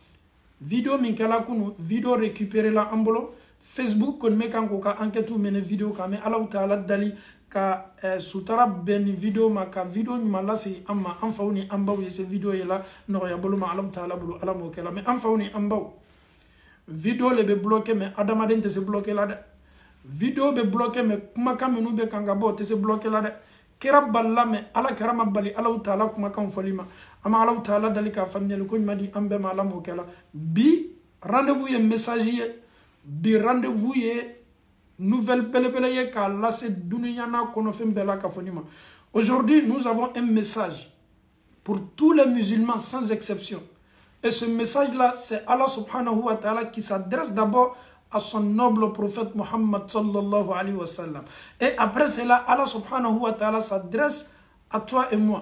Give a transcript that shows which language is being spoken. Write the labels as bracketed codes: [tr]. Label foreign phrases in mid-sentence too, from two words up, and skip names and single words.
[bm] video min kɛla kunu [fr] video récupéré [bm] la an bolo Facebook kɔni bɛ kan k'o ka enquête mɛnɛ video kan mais Alahu Taala dali ka sutara bɛn ni video ma ka video ɲuman lase an ma an faw ni an baw ye se video ye la nɔgɔya bolo ma Alahu Taala bolo Ala m'o kɛ la mais an faw ni an baw video le be bloqué mais adamaden tɛ se bloqué la dɛ video be bloqué mais kumakan minnu bɛ kan ka bɔ o tɛ se bloqué la dɛ kira balila mais Ala kɛra ma bali Alahu Taala kumakan fɔli ma an ma Alahu Taala dali ka faamuyali ko ɲuman di an bɛɛ ma Ala m'o kɛ la bi rendez-vous ye message ye bi rendez-vous ye nouvelle belebele ye k'a lase dunuya n'a kɔnɔfɛn bɛɛ la ka fɔ ni ma [fr] aujourd'hui nous avons un message pour tous les musulmans sans exception. Et ce message-là, c'est [ar] الله سبحانه وتعالى [fr] qui s'adresse d'abord à son noble prophète Muhammad [ar] صلى الله عليه وسلم. [fr] Et après cela, [ar] الله سبحانه وتعالى [fr] s'adresse à toi et moi.